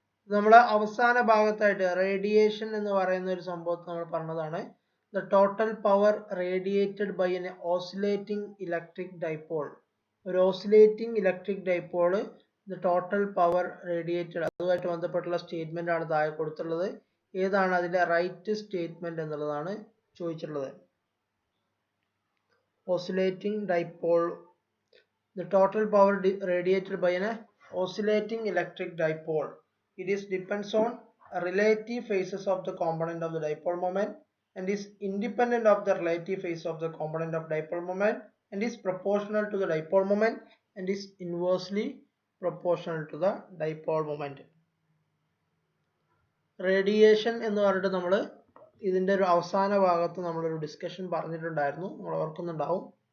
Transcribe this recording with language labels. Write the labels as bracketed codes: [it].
[ml] നമ്മുടെ അവസാന ഭാഗത്തായിട്ട് റേഡിയേഷൻ എന്ന് പറയുന്ന ഒരു സംഭവത്തെ നമ്മൾ പറഞ്ഞതാണ്. [en] The total power radiated by an oscillating electric dipole. [ml] ഒരു oscillating electric dipole, [en] the total power radiated, [ml] അതുമായിട്ട് ബന്ധപ്പെട്ടുള്ള സ്റ്റേറ്റ്മെന്റ് ആണ് താഴെ കൊടുത്തുള്ളത്. ഏതാണ് അതിന്റെ റൈറ്റ് സ്റ്റേറ്റ്മെന്റ് എന്നുള്ളതാണ് ചോദിച്ചിട്ടുള്ളത്. [en] Oscillating dipole, the total power radiated by an oscillating electric dipole. It is depends on relative phases of the component of the dipole moment and is independent of the relative phase of the component of dipole moment and is proportional to the dipole moment and is inversely proportional to the dipole moment. [ml] Radiation എന്ന് പറഞ്ഞിട്ട് നമ്മൾ ഇതിന്റെ ഒരു അവസാന ഭാഗത്ത് നമ്മളൊരു discussion പറഞ്ഞിട്ടുണ്ടായിരുന്നു, നമ്മൾ ഓർക്കുന്നുണ്ടാവും.